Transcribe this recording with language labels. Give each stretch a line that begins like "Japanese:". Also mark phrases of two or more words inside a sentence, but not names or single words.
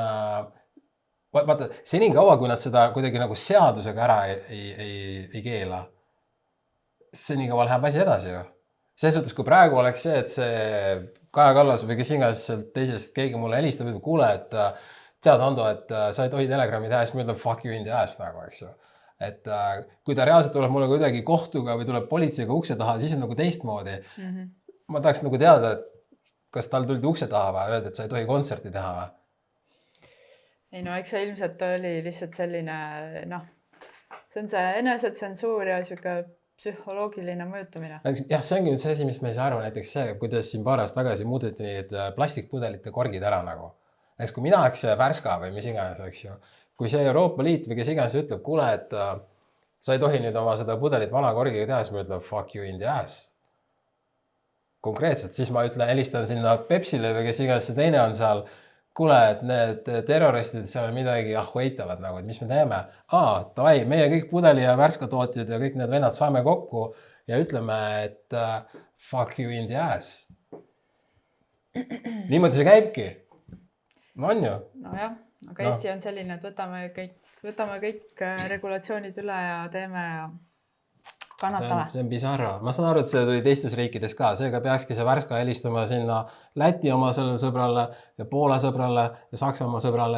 Estonian: Vaata, seni kaua, kui nad seda kuidagi nagu seadusega ära ei keela, seni kaua läheb asi edasi ju. Selles suhtes, kui praegu oleks see, et see Kaja Kallas või kes iganes teisest keegi mulle helistab, et kuule, et tead, Ando, et sa ei tohi Telegrami teha, siis ma ütlen
English: fuck you in the ass
Estonian: nagu, eks ju. Et kui ta reaalselt tuleb mulle kuidagi kohtuga või tuleb politseiga ukse taha, siis on nagu teistmoodi. Ma tahaks nagu teada, et kas tal tuldi ukse taha või öelda, et sa ei tohi kontserti teha või? Ei no, eks see ilmselt oli lihtsalt selline, see on see enesetsensuur ja siuke psühholoogiline mõjutamine. Jah, see ongi nüüd see asi, mis me ei saa aru, näiteks see, kuidas siin paar aastat tagasi muudeti need plastikpudelite korgid ära nagu. Eks kui mina oleks Värska või mis iganes, eks ju, kui see Euroopa Liit või kes iganes ütleb, kuule, et sa ei tohi nüüd oma seda pudelit vana korgiga teha, siis ma ütlen
English: fuck you in the ass.
Estonian: Konkreetselt, siis ma ütlen, helistan sinna Pepsile või kes iganes see teine on seal, kuule, et need terroristid seal midagi ahveitavad nagu, et mis me teeme? Davai, meie kõik pudeli ja Värska tootjad ja kõik need vennad saame kokku ja ütleme, et
English: fuck you in the ass.
Estonian: Niimoodi see käibki. No on ju? Nojah, aga Eesti on selline, et võtame kõik regulatsioonid üle ja teeme ja kannatame. See on bizarro. Ma saan aru, et see tuli teistes riikides ka. Seega peakski see Värska helistama sinna Läti oma sellele sõbrale ja Poola sõbrale ja Saksamaa sõbrale.